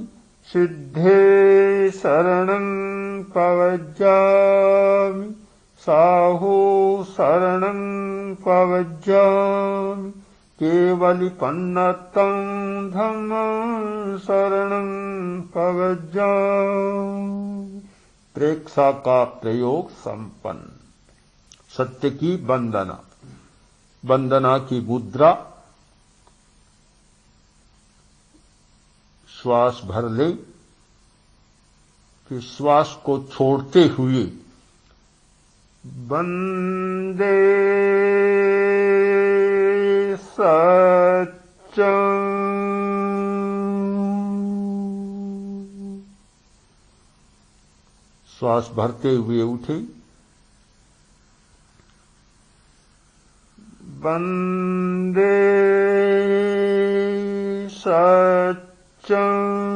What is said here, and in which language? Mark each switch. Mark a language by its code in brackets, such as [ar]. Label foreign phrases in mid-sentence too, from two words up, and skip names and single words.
[pra] सिद्धे शरणं पवज्जामि। साहू शरणं पवज्जामि। केवलिपन्नतं धम्मं शरणं पवज्जामि। [hi] प्रेक्षा का प्रयोग संपन्न। सत्य की वंदना। वंदना की मुद्रा। श्वास भर ले, कि श्वास को छोड़ते हुए [sa] वंदे सत्यं। [hi] श्वास भरते हुए उठे। [sa] वंदे सत्यं।